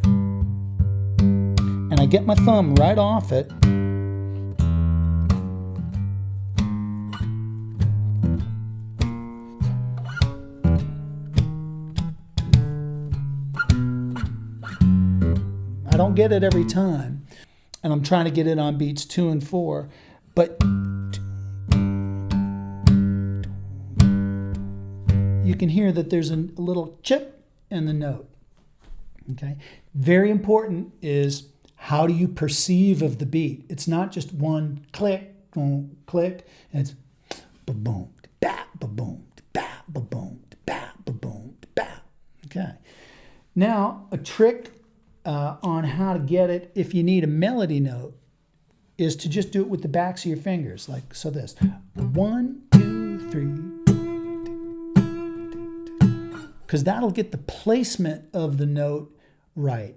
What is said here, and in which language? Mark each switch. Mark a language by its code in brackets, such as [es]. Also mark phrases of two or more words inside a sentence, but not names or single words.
[en] and I get my thumb right off it, I don't get it every time, and I'm trying to get it on beats 2 and 4, but you can hear that there's a little chip in the note. Okay, very important is how do you perceive of the beat? It's not just one click, boom, click. It's ba-boom, ba ba-boom, ba ba-boom, ba ba-boom, ba. Okay. Now, a trick on how to get it if you need a melody note is to just do it with the backs of your fingers, like so. This 1, 2, 3, because that'll get the placement of the note right.